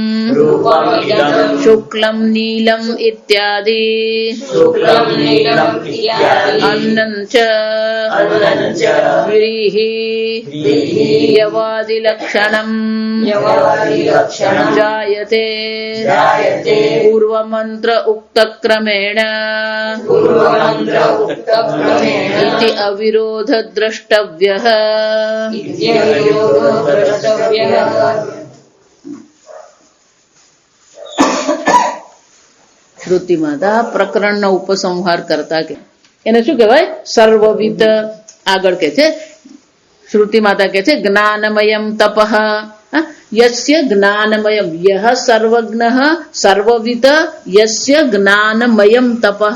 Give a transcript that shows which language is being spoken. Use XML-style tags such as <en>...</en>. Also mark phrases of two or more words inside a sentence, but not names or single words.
<sa>शुक्लं नीलम् इत्यादि अन्नं च व्रीहि यवादि लक्षणम् जायते पूर्वमन्त्र उक्तक्रमेण इति अविरोध द्रष्टव्यः।</sa> <gu>શ્રુતિ માતા પ્રકરણનો ઉપસંહાર કરતા કે એને શું કહેવાય? સર્વવિદ. આગળ કે છે શ્રુતિ માતા કે છે</gu> <sa>જ્ઞાનમયમ તપઃ યસ્ય જ્ઞાનમયમ યહ સર્વજ્ઞઃ સર્વવિદ યસ્ય જ્ઞાનમયમ તપઃ.</sa>